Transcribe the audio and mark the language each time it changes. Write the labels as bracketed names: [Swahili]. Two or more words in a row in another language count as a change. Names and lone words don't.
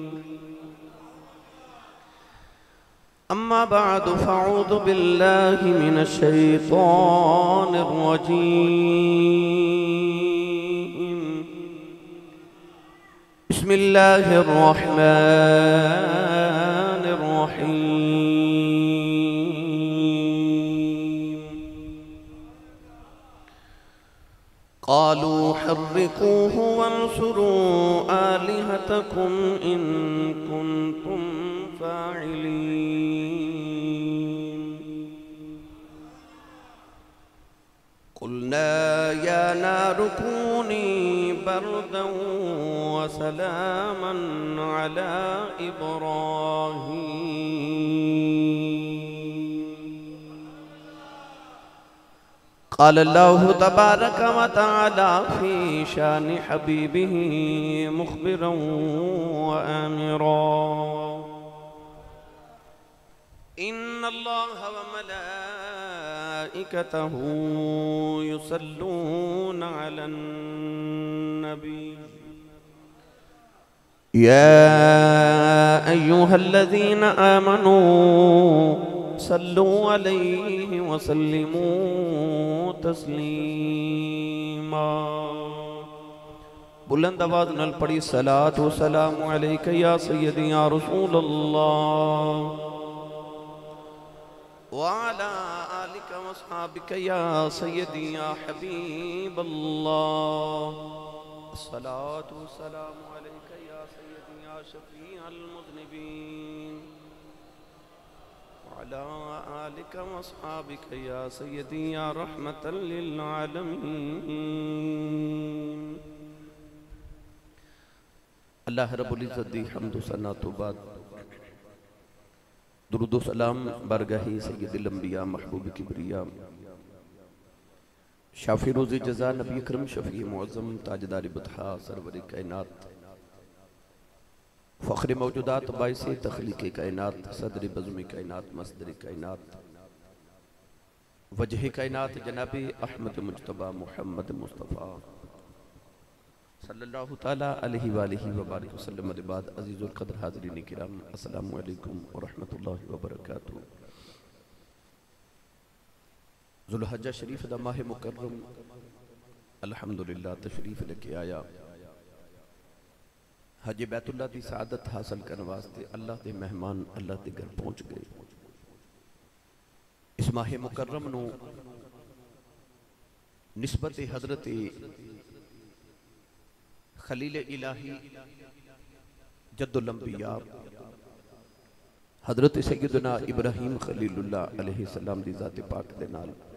[Arabic] أما بعد فأعوذ بالله من الشيطان الرجيم. بسم الله الرحمن الرحيم. قالوا حرقوه وانصروا آلهتكم إن كنتم فاعلين. قلنا يا نار كوني بردا و سلاما على إبراهيم. قال الله تبارك و تعالى في شأن حبيبه مخبرا و آمرا. إن الله و ملائكته يصلون على النبي يا أيها الذين آمنوا صلوا عليه و سلموا تسليما. [Punjabi] بلند آواز نال پڑھی [Arabic] صلاة و سلام عليك يا سيدي يا رسول الله و على آلك و أصحابك يا سيدي يا حبيب الله. صلاة و سلام عليك يا سيدي يا شفيع المذنبين و على آلك و أصحابك يا سيدي يا رحمة للعالمين. [Punjabi] اللہ رب العزت دی حمد و ثنا توں بعد درود و سلام بارگاہی سید الانبیاء محبوب کبریا شافی روزی جزا نبی اکرم شفیع معظم تاجدار بطحا سرور کائنات فخر موجودات باعث تخلیق کائنات صدر بزم کائنات مصدر کائنات وجہ کائنات جناب احمد مجتبیٰ محمد مصطفیٰ [Arabic] صلى الله تعالى عليه وآله و بارك وسلم. [Punjabi] بعد عزیز القدر حاضرین کرام [Arabic] السلام عليكم و رحمة الله و بركاته. [Punjabi] ذوالحجہ شریف دا ماہ مکرم الحمدللہ تشریف لے کے آیا. [Urdu] حج بیت اللہ کی سعادت حاصل کرنے واسطے اللہ کے مہمان اللہ کے گھر پہنچ گئے. [Punjabi] اس ماہے مکرم نوں نسبت حضرت خلیل الٰہی جد الانبیاء حضرت سیدنا ابراہیم خلیل اللہ علیہ سلام دی ذات پاک دے نال